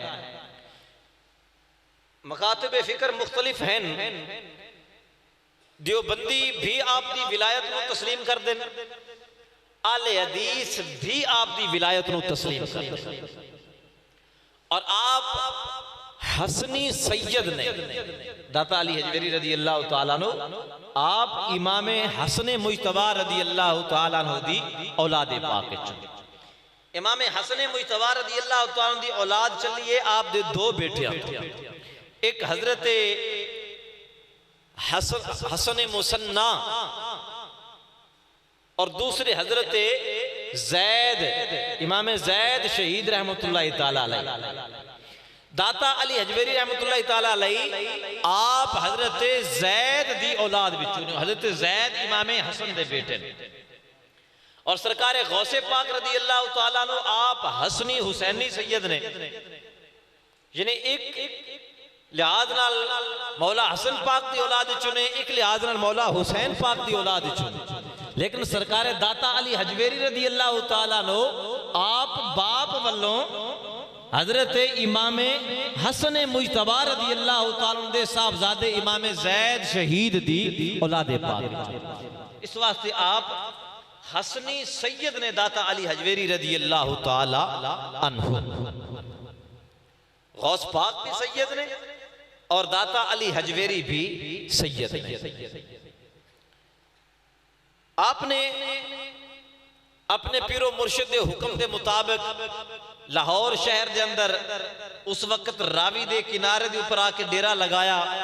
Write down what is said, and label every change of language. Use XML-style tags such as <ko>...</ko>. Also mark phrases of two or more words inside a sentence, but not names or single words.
<ur>مکاتب فکر مختلف ہیں، دیوبندی بھی آپ کی ولایت کو تسلیم کر دیں، اہل حدیث بھی آپ کی ولایت کو تسلیم کر دیں.</ur> <pa>اور آپ حسنی سید نے داتا علی ہجویری</pa> <ar>رضي الله تعالى عنه,</ar> <pa>آپ امام حسن مجتبیٰ</pa> <ar>رضي الله تعالى عنه</ar> <pa>دی اولاد پاک چوں. امام حسن مجتبیٰ</pa> <ar>رضي الله تعالى</ar> <pa>دی اولاد چلیے آپ دے دو بیٹے، ایک حضرت حسن مثنیٰ اور دوسرے حضرت زید، امام زید شہید</pa> <ar>رحمة الله تعالى عليه.</ar> <pa>داتا علی ہجویری</pa> <ar>رحمة الله تعالى عليه</ar> <pa>آپ حضرت زید دی اولاد وچوں، حضرت زید امام حسن دے بیٹے نے. اور سرکار غوث پاک</pa> <ar>رضي الله تعالى عنه</ar> <pa>آپ حسنی حسینی سید نے، یعنی ایک لحاظ نال مولا حسن پاک کی اولاد چنے، ایک لحاظ نال مولا حسین پاک کی اولاد چنے. لیکن سرکار داتا علی ہجویری</pa> <ar>رضي الله تعالى عنه</ar> <pa>آپ باپ ولوں حضرت امام حسن مجتبیٰ</pa> <ar>رضي الله تعالى</ar> <pa>دے صاحبزادے امام زید شہید دی اولاد پاک. اس واسطے آپ حسنی سید نے داتا علی ہجویری</pa> <ar>رضي الله تعالى عنه.</ar> <pa>غوث پاک بھی سید نے اور داتا علی ہجویری بھی سید نے.</pa> <ur>آپ نے اپنے پیر و مرشد کے حکم کے مطابق لاہور شہر کے اندر اس وقت راوی کے کنارے کے اوپر آ کے ڈیرا لگایا,</ur>